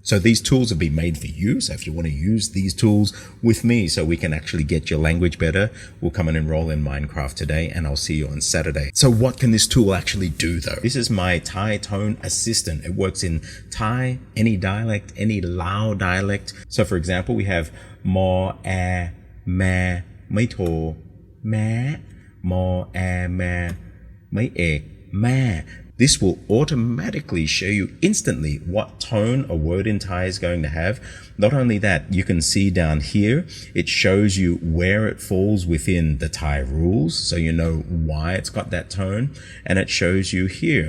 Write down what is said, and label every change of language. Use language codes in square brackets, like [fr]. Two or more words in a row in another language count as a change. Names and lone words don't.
[en] So these tools have been made for you. So if you want to use these tools with me so we can actually get your language better, we'll come and enroll in Mindkraft today, and I'll see you on Saturday. So what can this tool actually do though? This is my Tai Tone Assistant. It works in Thai, any dialect, any Lao dialect. So for example, we have [th] mo, ma, mai to, ma, mo, ma, mai ek, ma. [en] This will automatically show you instantly what tone a word in Thai is going to have. Not only that, you can see down here, it shows you where it falls within the Thai rules, so you know why it's got that tone, and it shows you here.